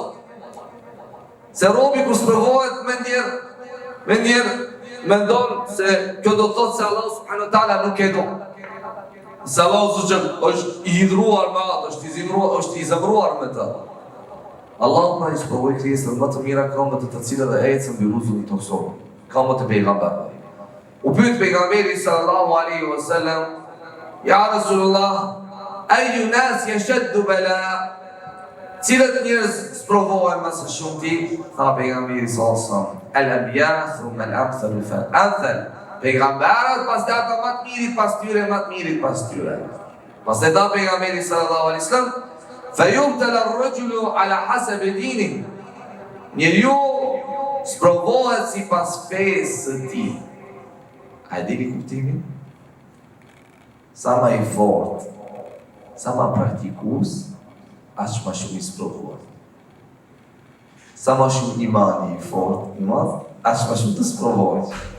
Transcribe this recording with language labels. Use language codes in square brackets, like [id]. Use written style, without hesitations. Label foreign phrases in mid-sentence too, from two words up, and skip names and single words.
[sq] Se robi kur sprovohet me ndjer mendon se kjo do të thotë se [ar] الله سبحانه تعالى [sq] nuk e do. Se Allah është i hidhruar me atë, është i zemruar me të. Allah pra i sprovoi krijesën më të mira këmbët të cilat e ecën mbi rrugën e tokësor. Këmbët e pejgamberëve. U pyet pejgamberi [ar] صلى الله عليه وسلم, يا رسول الله أي الناس أشد بلاء? [sq] Cilat njerëz sprovohen më së shumti? Tha pejgamberi [ar] صلى الله عليه وسلم, الأنبياء ثم الأمثل فالأمثل. [sq] Pejgamberët, pastaj ata më të mirit pas tyre, më të mirit pas tyre. Pastaj tha pejgamberi [ar] صلى الله عليه وسلم, فَيُبْتَلَ الرَّجُلُ عَلَى حَسَبِ دِينِهِ. [sq] Njeriu sprovohet sipas fesë së tij. A e dini kuptimin? Sa më i fortë, sa më praktikues, aq më shumë i sprovohet. Sa më shumë imani i fortë, aq më shumë të sprovohet.